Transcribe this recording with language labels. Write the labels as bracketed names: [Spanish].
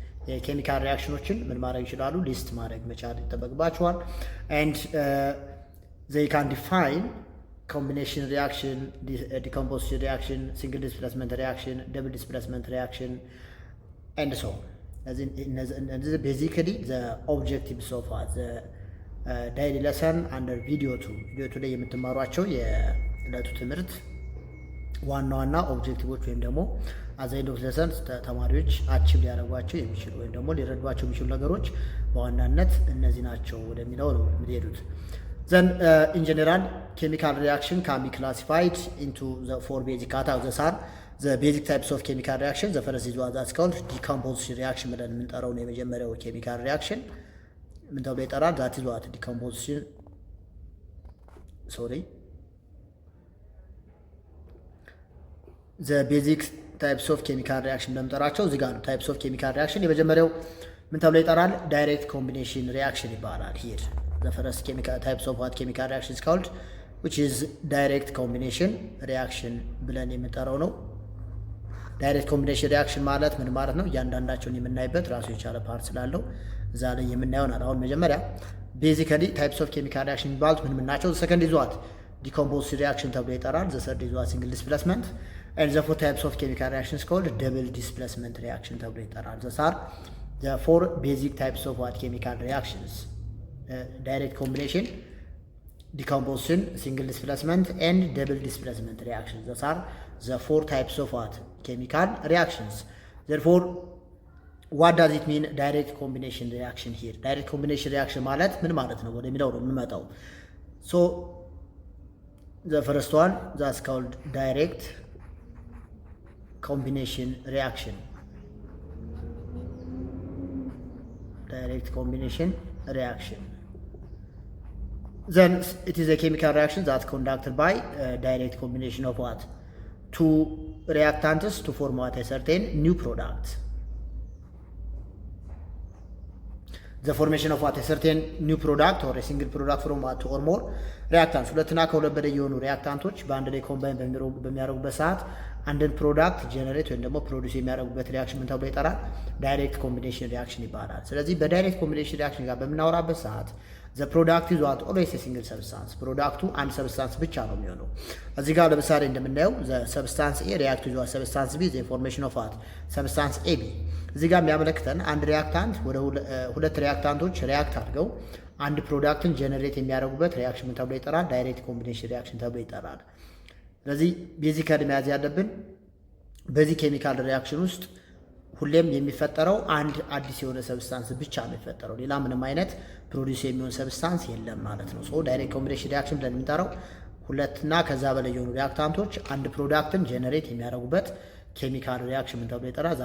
[Amharic] የኬሚካል ሪአክሽኖችን ምን ማድረግ ይችላሉ? ሊስት ማድረግ መቻል ይጠበቅባቸዋል። [English] and they can define combination reaction, decomposition reaction, single displacement reaction, double displacement reaction and so on. This is basically the objectives of the daily lesson under video 2. [Amharic] video 2 ላይ የምትማሯቸው የዕለቱ ትምህርት ዋና ዋና ኦብጀክቲቮች ወይም ደግሞ [English] at the end of lesson [Amharic] ተማሪዎች አቺቭ ሊያደርጓቸው የሚችሉ ወይም ደግሞ ሊረዷቸው የሚችሉ ነገሮች በዋናነት እነዚህ ናቸው ወደሚለው ነው የምትሄዱት። [English] then in general chemical reaction can be classified into the 4 basic categories. The basic types of chemical reaction, the first is what that's called decomposition reaction [Amharic] ብለን የምንጠራው ነው የመጀመሪያው ኬሚካል ሪአክሽን ምን ተብሎ ይጠራል? [English] that is what decomposition the basic types of chemical reaction [Amharic] እንደምንጠራቸው እዚህ ጋር ነው። [English] types of chemical reaction [Amharic] የመጀመሪያው ምን ተብሎ ይጠራል? [English] direct combination reaction ይባላል። here the first chemical types of what chemical reaction is called which is direct combination reaction [Amharic] ብለን የምንጠራው ነው። ዳይሬክት ኮምቢኔሽን ሪአክሽን ማለት ምን ማለት ነው? እያንዳንዳቸውን የምናይበት ራሱ የቻለ ፓርት ስላለው እዛ ላይ የምናየው ነው። አሁን መጀመሪያ ቤዚካሊ ታይፕስ ኦፍ ኬሚካል ሪአክሽን የሚባሉት ምን ናቸው? ሰከንድ ይዟት ዲኮምፖዚሽን ሪአክሽን ተብሎ ይጠራል። ዘ ሰርድ ይዟት ሲንግል ዲስፕሌስመንት [English] and the 4 types of chemical reactions called double displacement reaction [Amharic] ተብሎ ይጠራል። [English] those are the 4 basic types of what chemical reactions: direct combination, decomposition, single displacement and double displacement reactions. Those are the 4 types of what chemical reactions. Therefore what does it mean direct combination reaction here? Direct combination reaction [Amharic] ማለት ምን ማለት ነው ወደሚለው ነው የምንመጣው። [English] so the first one that's called direct combination reaction. Direct combination reaction, then it is a chemical reaction that's conducted by direct combination of what 2 reactants to form what a certain new product. The formation of what a certain new product or a single product from what 2 or more reactants [Amharic] ሁለትና ከሁለት በላይ የሆኑ ሪአክታንቶች በአንድ ላይ ኮምባይን በሚያደርጉበት ሰዓት አንድን ፕሮዳክት ጀነሬት ወይም ደግሞ ፕሮዲዩስ የሚያደርጉበት ሪአክሽን ምን ተብሎ ይጠራል? ዳይሬክት ኮምቢኔሽን ሪአክሽን ይባላል። ስለዚህ በዳይሬክት ኮምቢኔሽን ሪአክሽን ጋር በምናወራበት ሰዓት the product is what always a single substance. ፕሮዳክቱ አንድ ሰብስታንስ ብቻ ነው የሚሆነው። እዚህ ጋር ለምሳሌ እንደምናየው [English] the substance A react to the substance B, the formation of what substance AB. [Amharic] እዚህ ጋር የሚያመለክተን አንድ ሪያክታንት ወደ ሁለት ሪያክታንቶች ሪያክት አድርገው አንድ ፕሮዳክትን ጀነሬት የሚያደርጉበት ሪያክሽን ምን ተብሎ ይጠራል? ዳይሬክት ኮምቢኔሽን ሪያክሽን ተብሎ ይጠራል። ስለዚህ ቤዚካሊ መያዝ ያለብን በዚህ ኬሚካል ሪያክሽን ውስጥ ሁሌም የሚፈጠረው አንድ አዲስ የሆነ ሰብስታንስ ብቻ ነው የሚፈጠረው። ሌላ ምንም አይነት ፕሮዲውስ የሚሆን ሰብስታንስ የለም ማለት ነው። ሶ ዳይሬክት ኮምቢኔሽን ሪያክሽን ብለን የምንጠራው ሁለትና ከዛ በላይ የሆኑ ሪያክታንቶች አንድ ፕሮዳክትን ጀነሬት የሚያደርጉበት ኬሚካል ሪያክሽን ምን ተብሎ ይጠራል?